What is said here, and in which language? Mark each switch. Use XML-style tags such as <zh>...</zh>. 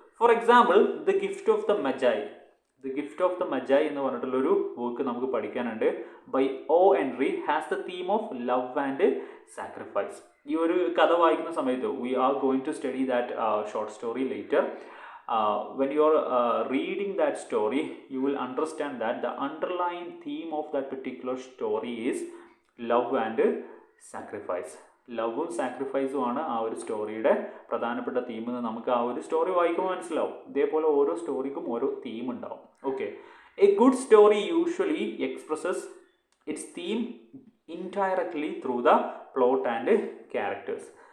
<ml>For example, the gift of the മജായ് എന്ന് പറഞ്ഞിട്ടുള്ളൊരു work നമുക്ക് പഠിക്കാനുണ്ട്.</ml> <en>By O Henry has the theme of love and sacrifice.</en> <ml>ഈ ഒരു കഥ വായിക്കുന്ന സമയത്ത്</ml> <en>We are going to study that short story later. When you are reading that story, you will understand that the underlying theme of that particular story is love and sacrifice.</en> <ml>ലവും സാക്രിഫൈസും ആണ് ആ ഒരു സ്റ്റോറിയുടെ പ്രധാനപ്പെട്ട theme എന്ന് നമുക്ക് ആ ഒരു story വായിക്കുമ്പോൾ മനസ്സിലാവും. ഇതേപോലെ ഓരോ സ്റ്റോറിക്കും ഓരോ തീം ഉണ്ടാവും. Okay,</ml> <en>A good story usually expresses its theme indirectly through the plot and characters.</en>